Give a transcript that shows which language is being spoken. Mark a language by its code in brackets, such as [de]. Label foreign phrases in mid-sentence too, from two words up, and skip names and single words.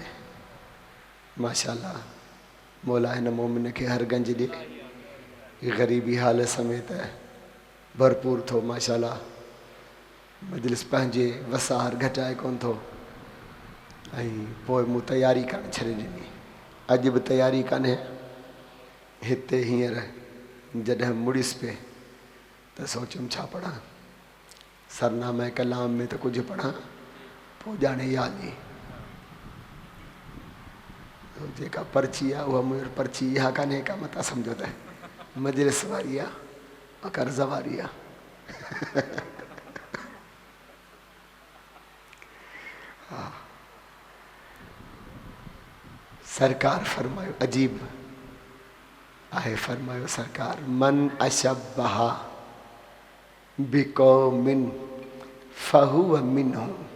[sd] माशाल्लाह मौला हिन मोमिन खे हर गंज ॾे, ग़रीबी हाल समेत भरपूर थो। माशाल्लाह मजलिस पंहिंजे वसार घटाए कोन थो। ऐं पोइ मूं तयारी करणु छॾे ॾिनी। अज भी तैयारी कने हिते हींअर जॾहिं मुड़िस पे तो सोचुम छा पढ़ा। सरनामा कलाम में तो कुछ पढ़ा पोइ ॼाणे यादि जेका पर्ची आहे उहा मुंहिंजी पर्ची इहा कान्हे का मता सम्झो त मजलिस वारी आहे कर्ज़ वारी आहे। हा सरकार फरमायो अजीब आहे, फरमायो सरकार [ar] من تشبه بقوم فهو منهم.